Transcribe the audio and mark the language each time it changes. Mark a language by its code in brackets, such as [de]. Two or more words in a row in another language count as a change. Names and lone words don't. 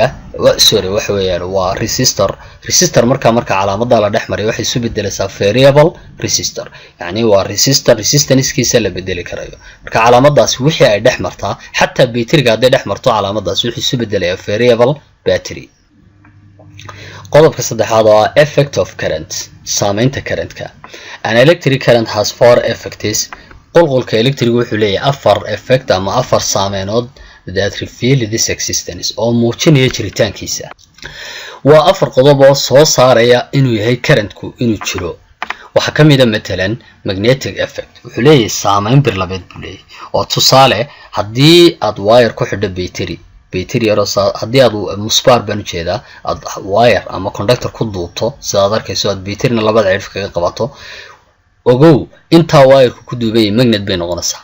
[so] sorry, waxa weeyaan waa resistor. resistor marka calaamada la dhex mariyo waxay isu bedelaysaa [en] variable resistor. [so] yacni waa resistor resistance-kiisa la bedeli karayo. marka calaamadaas wixii ay dhex martaa, xataa battery-ga hadday dhex marto calaamadaas wuxuu isu bedelayaa [en] variable battery. [so] qodobka saddexaad oo ah [en] effect of current, [so] saameynta currentka. [en] an electric current has 4 effects. [so] qulqulka electric wuxuu leeyahay 4 effect ama 4 saameenood [en] that reveal this existence [so] oo muujinaya jiritaankiisa. waa 4 qodob oo soo saaraya inuu yahay currentku inuu jiro. waxa kamid ah matalan [en] magnetic effect. [so] wuxuu leeyahay saameyn birlabeed buu leeyahay. oo tusaale, haddii aad wire ku xidho battery yar haddii aad musbaar baan ujeedaa aad wire ama conductor ku duubto, sidaad arkayso aad batteryna labada cirif kaga qabato, ogow intaa wire-ku ku duubay magnet bay noqonaysaa.